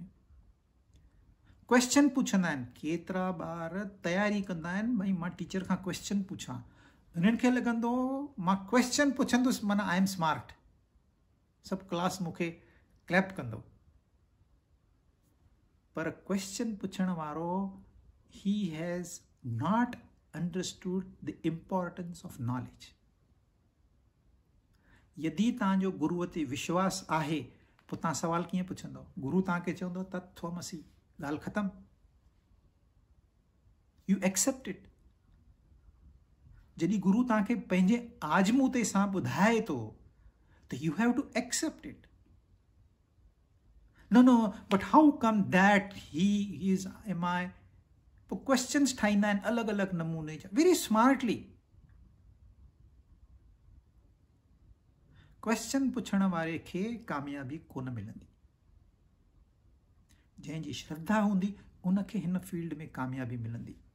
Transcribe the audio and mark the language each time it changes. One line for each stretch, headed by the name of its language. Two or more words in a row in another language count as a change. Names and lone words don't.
Sindhi: क्वेश्चन पुछंदा आहिनि, केतिरा ॿार तयारी कंदा आहिनि, भई मां टीचर खां क्वेश्चन पुछां। उन्हनि खे लॻंदो मां क्वेश्चन पुछंदुसि माना
English: I am smart,
Sindhi: सभु क्लास मूंखे क्लैप कंदो। पर क्वेश्चन पुछण वारो,
English: he has not understood the importance of knowledge.
Sindhi: यदि तव्हांजो गुरुअ ते विश्वास आहे, पोइ तव्हां सवाल कीअं पुछंदव? गुरु तव्हांखे चवंदो तत्त्वमसि, ॻाल्हि ख़तमु।
English: you accept it.
Sindhi: जॾहिं गुरु तव्हांखे पंहिंजे आजमूते सां ॿुधाए थो, त
English: you have to accept it. No, but how come that he is, am I?
Sindhi: पोइ क्वेश्चन्स ठाहींदा आहिनि अलॻि अलॻि नमूने जा,
English: very smartly.
Sindhi: क्वेश्चन पुछण वारे खे कामयाबी कोन मिलंदी। जंहिंजी श्रद्धा हूंदी उनखे हिन फील्ड में कामयाबी मिलंदी।